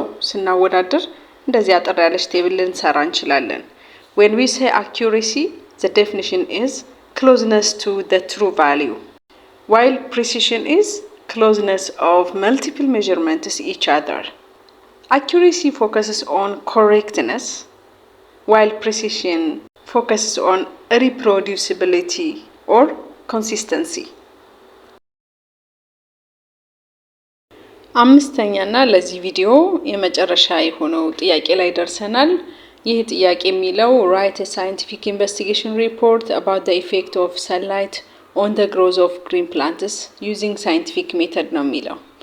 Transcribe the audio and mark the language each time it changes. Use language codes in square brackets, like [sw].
[am] ስናወዳድር እንደዚህ አጠር ያለች ቴብል ልንሰራ እንችላለን። [en] when we say accuracy, the definition is closeness to the true value, while precision is closeness of multiple measurements each other. Accuracy focuses on correctness, while precision focuses on reproducibility or consistency. [am] አምስተኛና ለዚህ ቪዲዮ የመጨረሻ የሆነው ጥያቄ ላይ ደርሰናል። ይህ ጥያቄ የሚለው [en] write a scientific investigation report about the effect of sunlight on the growth of green plants using scientific method [am] ነው የሚለው።